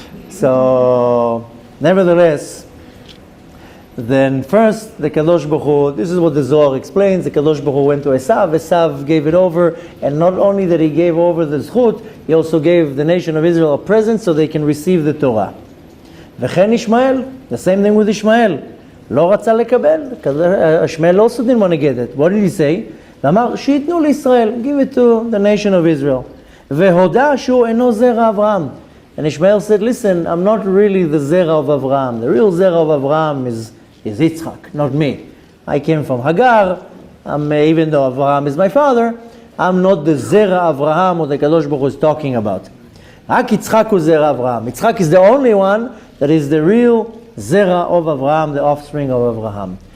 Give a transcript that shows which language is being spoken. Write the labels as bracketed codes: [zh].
[en] So nevertheless, then first the Kadosh Baruch Hu, this is what the Zohar explains, the Kadosh Baruch Hu went to Esav gave it over, and not only that he gave over the Zchut, he also gave the nation of Israel a present so they can receive the Torah. [he] V'chen [en] Ishmael, the same thing with Ishmael. [he] לא רצה לקבל, [en] Ishmael also didn't want to get it. What did he say? [he] ואמר, שיתנו לישראל, [en] give it to the nation of Israel. [he] והודה שהוא אינו זרע אברהם. [en] And Ishmael said, listen, I'm not really the zera of Avraham. The real zera of Avraham is Yitzchak, not me. I came from Hagar. Even though Avraham is my father, I'm not the zera Avraham or the Kadosh Baruch Hu is talking about. [he] רק Yitzchak hu zera Avraham. [en] Yitzchak is the only one that is the real zera of Avraham, the offspring of Avraham.